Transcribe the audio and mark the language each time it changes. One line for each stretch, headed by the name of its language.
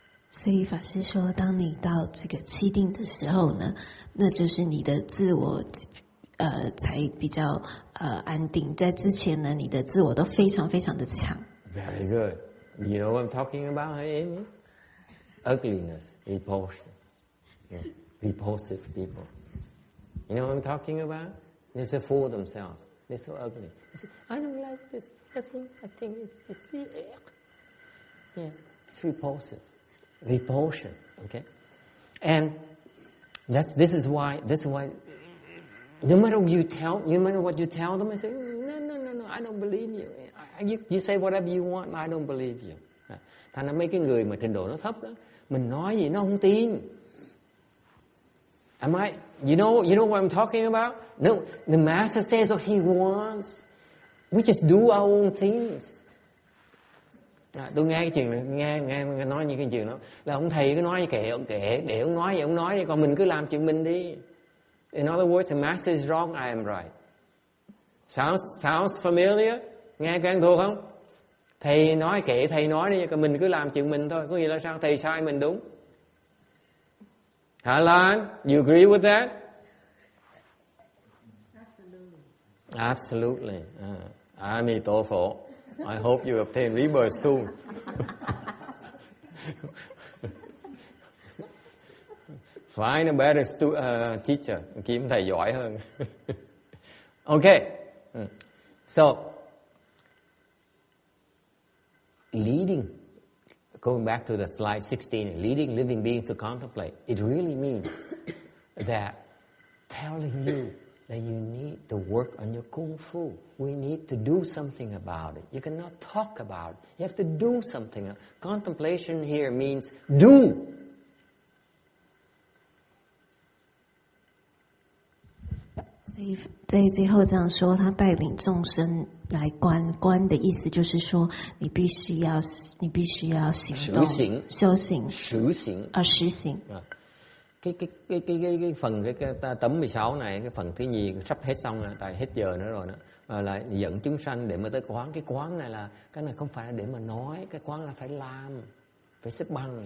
Chinese: 所以法师说，当你到这个七定的时候呢，那就是你的自我才比较安定。在之前呢，你的自我都非常非常的强。
English: Very good. You know what I'm talking about, Amy? Ugliness, repulsion. Yeah. Repulsive people. You know what I'm talking about? They say fool themselves. They're so ugly. They say, I don't like this. I think it's yeah, it's repulsive. Repulsion, okay? And this is why no matter what you tell them, I say, no, I don't believe you. You say whatever you want, I don't believe you.
Vietnamese: Thành ra mấy cái người mà trình độ nó thấp đó, mình nói gì nó không tin.
English: You know what I'm talking about? No, the master says what he wants. We just do our own things.
Vietnamese: Tôi nghe cái chuyện này, nghe nói như cái chuyện đó là ông thầy cứ nói kệ để ông nói vậy ông nói đi, còn mình cứ làm chuyện mình đi.
English: In other words, the master is wrong, I am right. Sounds familiar?
Vietnamese: Nghe quen thuộc không? Thầy nói kệ thầy nói đi, còn mình cứ làm chuyện mình thôi. Có nghĩa là sao? Thầy sai mình đúng.
English: Hà Lan, you agree with that? Absolutely. Ami tổ phổ. I hope you obtain rebirth soon. Find a better teacher.
Vietnamese: Kiếm thầy giỏi hơn.
English: Okay. So, leading, going back to the slide 16, leading living beings to contemplate, it really means that telling you that you need to work on your kung fu. We need to do something about it. You cannot talk about it. You have to do something. Contemplation here means do.
Chinese: 所以在最后这样说，他带领众生来观的意思就是说，你必须要行动、修行、实行。
Vietnamese: Cái phần cái tấm 16 này, cái phần thứ nhì sắp hết xong rồi, tại hết giờ nữa rồi đó. Là dẫn chúng sanh để mà tới quán. Cái quán này là cái này không phải là để mà nói, cái quán là phải làm, phải xếp bằng.